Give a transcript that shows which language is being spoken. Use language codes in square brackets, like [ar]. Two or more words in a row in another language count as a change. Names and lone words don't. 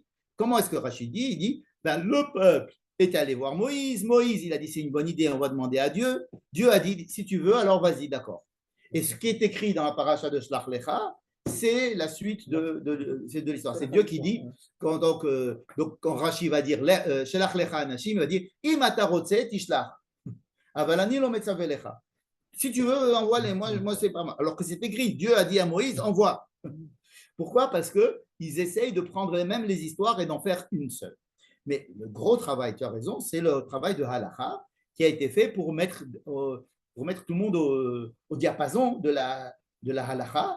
[fr] Comment est-ce que Rachid dit? Il dit le peuple est allé voir Moïse, il a dit c'est une bonne idée, on va demander à Dieu. Dieu a dit si tu veux, alors vas-y, d'accord. Et ce qui est écrit dans la paracha de Shlach Lecha, c'est la suite de l'histoire. C'est Dieu qui dit, donc, quand Rashi va dire [he] שלח לך אנשים, [fr] il va dire [he] אם אתה רוצה תשלח, אבל אני לא מצווה לך. [fr] Si tu veux, envoie-les, moi c'est pas mal. Alors que c'est écrit, Dieu a dit à Moïse, envoie. Pourquoi? Parce qu'ils essayent de prendre même les histoires et d'en faire une seule. Mais le gros travail, tu as raison, c'est le travail de Halacha qui a été fait pour mettre tout le monde au diapason de la Halacha.